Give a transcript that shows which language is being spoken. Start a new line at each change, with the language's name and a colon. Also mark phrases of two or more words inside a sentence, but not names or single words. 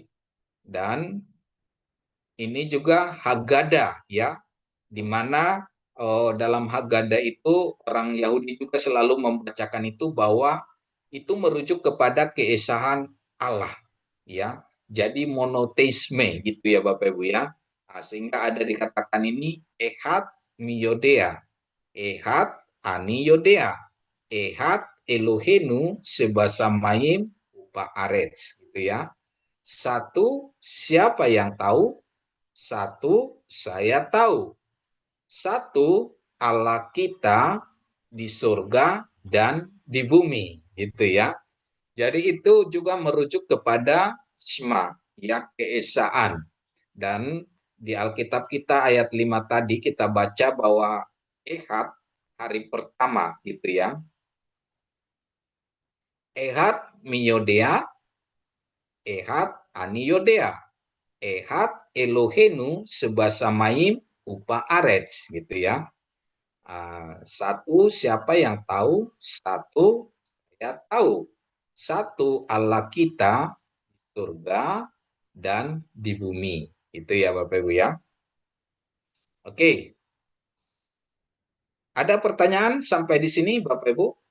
Indonesian: Dan ini juga Haggadah ya, di mana dalam Haggadah itu orang Yahudi juga selalu membacakan itu bahwa itu merujuk kepada keesahan Allah ya. Jadi monoteisme gitu ya Bapak Ibu ya. Sehingga ada dikatakan ini
Hebrew: אחד מי יודע, אחד אני יודע, אחד אלהינו שבשמים ובארץ
Indonesian: gitu ya. Satu, siapa yang tahu? Satu, saya tahu. Satu, Allah kita di surga dan di bumi, gitu ya. Jadi itu juga merujuk kepada Shema, ya, keesaan. Dan di Alkitab kita ayat 5 tadi kita baca bahwa Echad hari pertama, gitu ya.
Hebrew: אחד מי יודע, אחד אני יודע, אחד אלהינו שבשמים ובארץ
Indonesian: gitu ya. Satu, siapa yang tahu? Satu, saya tahu. Satu, Allah kita di surga dan di bumi. Itu ya Bapak Ibu ya. Oke. Ada pertanyaan sampai di sini Bapak Ibu?